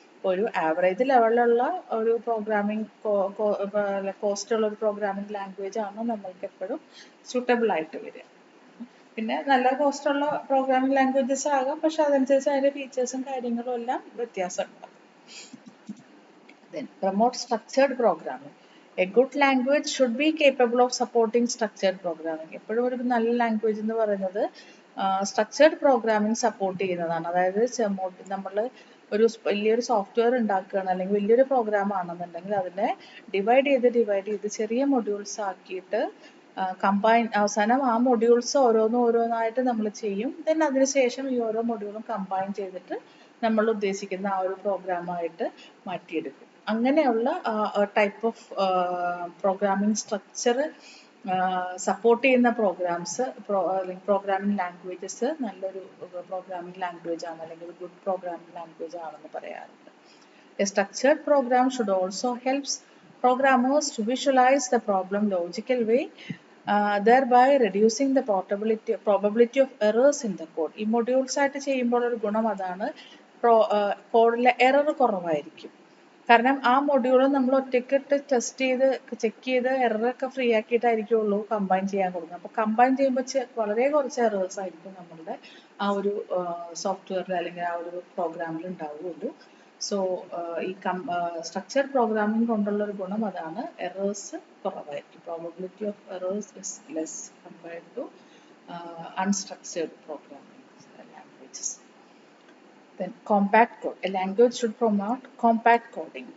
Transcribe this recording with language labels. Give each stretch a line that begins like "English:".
Malayalam: ഒരു ആവറേജ് ലെവലിലുള്ള ഒരു പ്രോഗ്രാമിംഗ് കോസ്റ്റ് ഉള്ള ഒരു പ്രോഗ്രാമിംഗ് ലാംഗ്വേജ് ആണ് നമ്മൾക്ക് എപ്പോഴും സ്യൂട്ടബിൾ ആയിട്ട് വരിക. പിന്നെ നല്ല കോസ്റ്റുള്ള പ്രോഗ്രാമിംഗ് ലാംഗ്വേജസ് ആകാം, പക്ഷെ അതനുസരിച്ച് അതിന്റെ ഫീച്ചേഴ്സും കാര്യങ്ങളും എല്ലാം വ്യത്യാസമുണ്ട്.
English: Then promote structured programming. A good language should be capable of supporting structured programming.
Malayalam: എപ്പോഴും ഒരു നല്ല ലാംഗ്വേജ് എന്ന് പറയുന്നത് സ്ട്രക്ചേർഡ് പ്രോഗ്രാമിംഗ് സപ്പോർട്ട് ചെയ്യുന്നതാണ്. അതായത് നമ്മൾ ഒരു വലിയൊരു സോഫ്റ്റ്വെയർ ഉണ്ടാക്കുകയാണ് അല്ലെങ്കിൽ വലിയൊരു പ്രോഗ്രാം ആണെന്നുണ്ടെങ്കിൽ അതിനെ ഡിവൈഡ് ചെയ്ത് ചെറിയ മൊഡ്യൂൾസ് ആക്കിയിട്ട് കമ്പൈൻ അവസാനം ആ മൊഡ്യൂൾസ് ഓരോന്നായിട്ട് നമ്മൾ ചെയ്യും. ദെൻ അതിനുശേഷം ഈ ഓരോ മൊഡ്യൂളും കമ്പൈൻ ചെയ്തിട്ട് നമ്മൾ ഉദ്ദേശിക്കുന്ന ആ ഒരു പ്രോഗ്രാമായിട്ട് മാറ്റിയെടുക്കും. അങ്ങനെയുള്ള type of programming structure support ചെയ്യുന്ന പ്രോഗ്രാംസ് അല്ലെങ്കിൽ പ്രോഗ്രാമിംഗ് ലാംഗ്വേജസ് നല്ലൊരു പ്രോഗ്രാമിംഗ് ലാംഗ്വേജ് ആണ് അല്ലെങ്കിൽ ഒരു ഗുഡ് പ്രോഗ്രാമിംഗ് ലാംഗ്വേജ് ആണെന്ന് പറയാറുണ്ട്.
English: A structured program should also help programmers to visualize the problem logical way, thereby reducing the probability of errors in the code.
Malayalam: ഈ modules ആയിട്ട് ചെയ്യുമ്പോൾ ഒരു ഗുണം അതാണ്, കോഡിലെ എറർ കുറവായിരിക്കും. കാരണം ആ മൊഡ്യൂൾ നമ്മൾ ഒറ്റയ്ക്കിട്ട് ടെസ്റ്റ് ചെയ്ത് ചെക്ക് ചെയ്ത് എററൊക്കെ ഫ്രീ ആക്കിയിട്ടായിരിക്കുള്ളൂ കമ്പൈൻ ചെയ്യാൻ കൊടുക്കുന്നത്. അപ്പോൾ കമ്പൈൻ ചെയ്യുമ്പോൾ വളരെ കുറച്ച് എറേഴ്സ് ആയിരിക്കും നമ്മളുടെ ആ ഒരു സോഫ്റ്റ്വെയറിൽ അല്ലെങ്കിൽ ആ ഒരു പ്രോഗ്രാമിൽ ഉണ്ടാവുകയുള്ളൂ. സോ ഈ സ്ട്രക്ചർ പ്രോഗ്രാമിംഗ് കൊണ്ടുള്ള ഒരു ഗുണം അതാണ്, എറേഴ്സ് കുറവായിരിക്കും.
English: Probability of errors is less compared to unstructured programming languages. Then compact code. A language should promote compact coding.